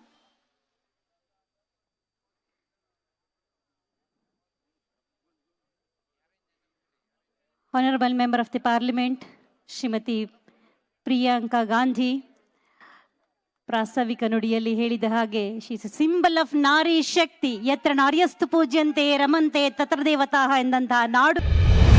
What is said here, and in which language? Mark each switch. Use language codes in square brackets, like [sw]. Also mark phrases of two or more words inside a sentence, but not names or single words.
[en] Honorable Member of the Parliament, Srimati Priyanka Gandhi, [kn] ಪ್ರಾಸ್ತಾವಿಕ ನುಡಿಯಲ್ಲಿ ಹೇಳಿದ ಹಾಗೆ [en] she's symbol of [kn] ನಾರಿ ಶಕ್ತಿ, [sa] ಯತ್ರ ನಾರ್ಯಸ್ತು ಪೂಜ್ಯಂತೆ ರಮಂತೆ ತತ್ರ ದೇವತಾ [kn] ಎಂದಂತಹ ನಾಡು